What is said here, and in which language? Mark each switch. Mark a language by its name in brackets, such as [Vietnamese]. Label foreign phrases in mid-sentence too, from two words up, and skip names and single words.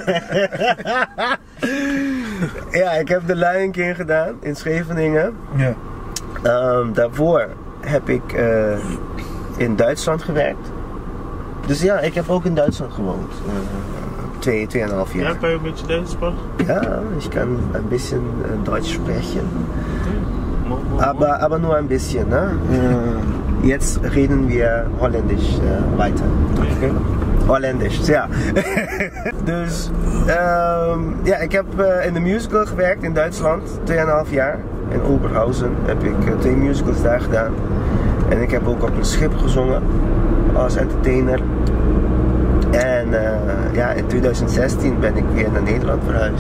[Dutch] Ja, ik heb The Lion King gedaan in Scheveningen. Ja. Daarvoor heb ik in Duitsland gewerkt. Dus ja, ik heb ook in Duitsland gewoond. 2,5 jaar. Ja, kan je een beetje Duits spreken? [German] Ja, ich kann ein bisschen Deutsch sprechen. Okay. Aber nur ein bisschen, ne? Jetzt reden wir Holländisch weiter. Okay? Holländisch, ja. [Dutch] Dus ja, ik heb in de musical gewerkt in Duitsland, 2,5 jaar. In Oberhausen heb ik 2 musicals daar gedaan. En ik heb ook op een schip gezongen als entertainer. En ja, in 2016 ben ik weer naar Nederland verhuisd.